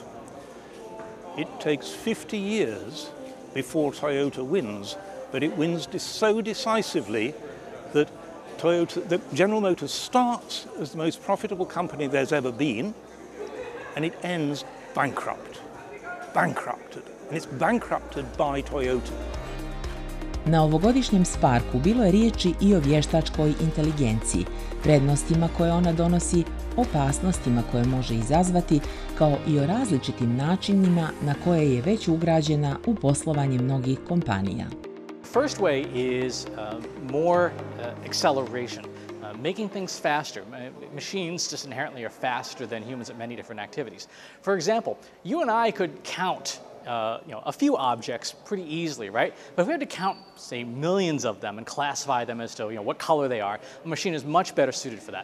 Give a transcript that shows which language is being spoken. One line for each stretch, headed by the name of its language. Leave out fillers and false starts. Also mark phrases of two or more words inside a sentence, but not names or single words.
English: It takes 50 years before Toyota wins, but it wins so decisively that General Motors starts as the most profitable company there's ever been, and it ends bankrupted. And it's bankrupted by Toyota.
Bosnian: Na ovogodišnjem Sparku bilo je riječi i o vještačkoj inteligenciji, prednostima koje ona donosi, opasnostima koje može izazvati, kao i o različitim načinima na koje je već ugrađena u poslovanje mnogih kompanija.
English: First way is more acceleration, making things faster. Machines just inherently are faster than humans at many different activities. For example, you and I could count a few objects pretty easily, right? But if we had to count, say, millions of them and classify them as to what color they are, a machine is much better suited for that.